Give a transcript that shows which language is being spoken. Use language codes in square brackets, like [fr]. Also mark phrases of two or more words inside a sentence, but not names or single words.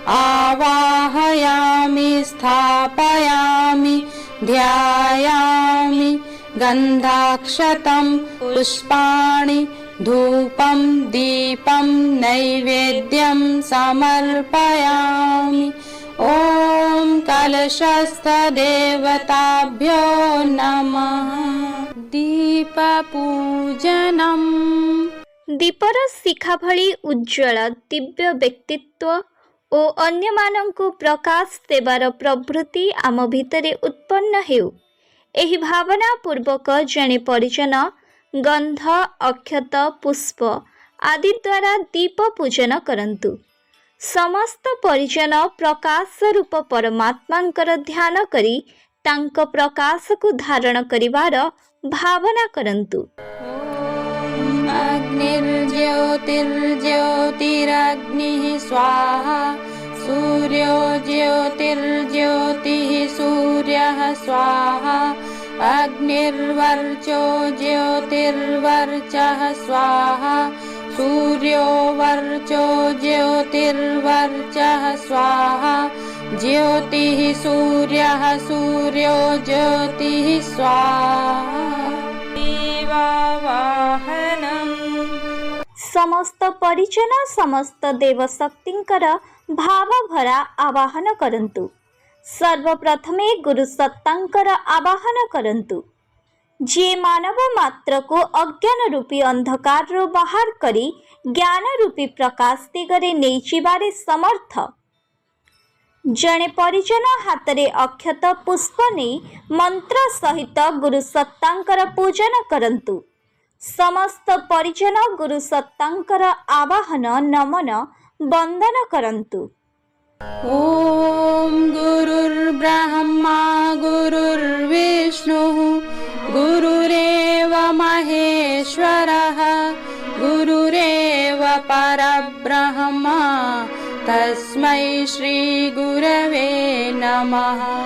[sa] आवाहयामि स्थापयामि ध्यायामि गन्धाक्षतं पुष्पाणि धूपं दीपं नैवेद्यं समर्पयामि। ॐ कलशस्थदेवताभ्यो नमः। दीपपूजनम्। [or] ଦୀପର ଶିଖା ଭଳି ଉଜ୍ଜ୍ୱଳ ଦିବ୍ୟ ବ୍ୟକ୍ତିତ୍ୱ ଓ ଅନ୍ୟମାନଙ୍କୁ ପ୍ରକାଶ ଦେବାର ପ୍ରବୃତ୍ତି ଆମ ଭିତରେ ଉତ୍ପନ୍ନ ହେଉ। ଏହି ଭାବନା ପୂର୍ବକ ଜଣେ ପରିଜନ ଗନ୍ଧ ଅକ୍ଷତ ପୁଷ୍ପ ଆଦି ଦ୍ୱାରା ଦୀପ ପୂଜନ କରନ୍ତୁ। ସମସ୍ତ ପରିଜନ ପ୍ରକାଶ ରୂପ ପରମାତ୍ମାଙ୍କର ଧ୍ୟାନ କରି ତାଙ୍କ ପ୍ରକାଶକୁ ଧାରଣ କରିବାର ଭାବନା କରନ୍ତୁ। [sa] अग्निर्ज्योतिर्ज्योतिरग्निः स्वाहा सूर्यो ज्योतिर्ज्योतिः सूर्यः स्वाहा अग्निर्वर्चो ज्योतिर्वर्चः स्वाहा सूर्यो वर्चो ज्योतिर्वर्चः स्वाहा ज्योतिः सूर्यः सूर्यो ज्योतिः स्वाहा। दीपवाहनम्। [or] ସମସ୍ତ ପରିଜନ ସମସ୍ତ ଦେବଶକ୍ତିଙ୍କର ଭାବଭରା ଆବାହନ କରନ୍ତୁ। ସର୍ବପ୍ରଥମେ ଗୁରୁ ସତ୍ତାଙ୍କର ଆବାହନ କରନ୍ତୁ, ଯିଏ ମାନବ ମାତ୍ରକୁ ଅଜ୍ଞାନ ରୂପୀ ଅନ୍ଧକାରରୁ ବାହାର କରି ଜ୍ଞାନ ରୂପୀ ପ୍ରକାଶ ଦିଗରେ ନେଇଯିବାରେ ସମର୍ଥ। ଜଣେ ପରିଜନ ହାତରେ ଅକ୍ଷତ ପୁଷ୍ପ ନେଇ ମନ୍ତ୍ର ସହିତ ଗୁରୁ ସତ୍ତାଙ୍କର ପୂଜନ କରନ୍ତୁ। ସମସ୍ତ ପରିଜନ ଗୁରୁ ସତ୍ତାଙ୍କର ଆବାହନ ନମନ ବନ୍ଦନ କରନ୍ତୁ। [sa] ॐ गुरुर्ब्रह्मा गुरुर्विष्णुः गुरुरेव महेश्वरः गुरुरेव परब्रह्म तस्मै श्रीगुरवे नमः।